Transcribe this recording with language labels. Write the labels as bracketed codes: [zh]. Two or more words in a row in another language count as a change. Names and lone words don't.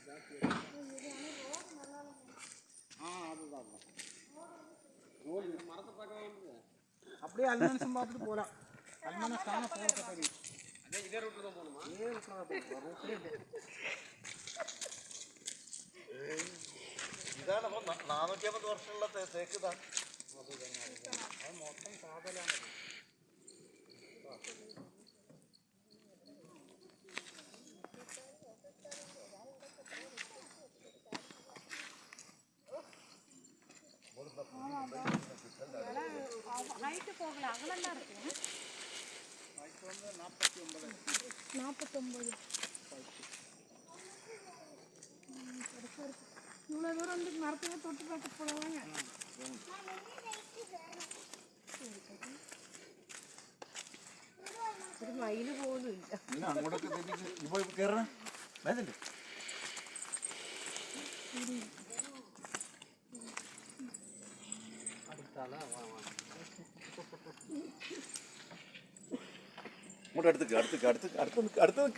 [ta] அப்படியே அல்மன்ஸும் பார்த்துட்டு போகலாம். அல்மனஸ் தானே போகிறத தெரியும். இதே ரூட்டில் தான் போகணுமா? இதே ரூட்டில் தான் போகணும். ரூட்லேயே [ml] ഇതാണ് 450 വർഷമുള്ള തേക്ക് ഇതാണ്. അത് മൊത്തം കാതലാണ്. [ta] ஹைட்டு போகல, அகலந்தான் இருக்கும். ஹைட்டு வந்து 49. இவ்வளோ தூரம் வந்து மரத்தையே தொட்டு பார்த்து போடுவாங்க. [ml] ഒരു മയില് പോലും ഇല്ല. അങ്ങോട്ടൊക്കെ ഇപ്പോൾ കയറണം വേദല്ലേ. അങ്ങോട്ട് അടുത്ത് നിൽക്ക്.